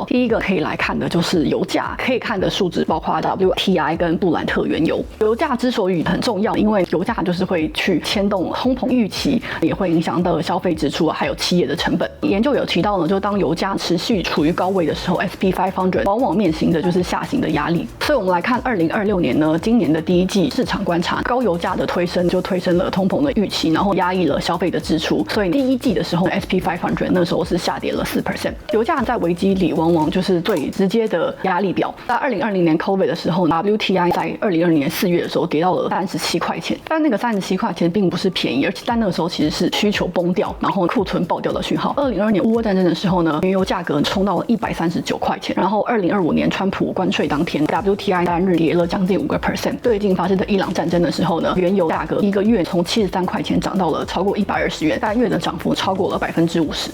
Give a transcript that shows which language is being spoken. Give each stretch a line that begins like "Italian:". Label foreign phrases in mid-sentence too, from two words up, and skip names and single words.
Chinese: 第一個可以來看的就是油價，可以看的數值包括 WTI 跟布蘭特原油。油價之所以很重要，因為油價就是會去牽動通膨預期，也會影響到消費支出還有企業的成本。研究有提到呢，就當油價持續處於高位的時候 ，SP500 往往面臨的就是下行的壓力。所以我們來看2026年呢，今年的第一季市場觀察，高油價的推升就推升了通膨的預期，然後壓抑了消費的支出。所以第一季的時候 ，SP500 那時候是下跌了4%。油價在危機裡往往就是最直接的壓力表。在2020年 COVID 的時候 ，WTI WTI 在2020年4月的時候跌到了37塊錢，但那個37塊錢並不是便宜，而且在那個時候其實是需求崩掉，然後庫存爆掉的訊號。2022年烏俄戰爭的時候呢，原油價格衝到了139塊錢，然後2025年川普關稅當天 WTI 單日跌了將近5%。最近發生的伊朗戰爭的時候呢，原油價格一個月從73塊錢漲到了超過120元，單月的漲幅超過了50%。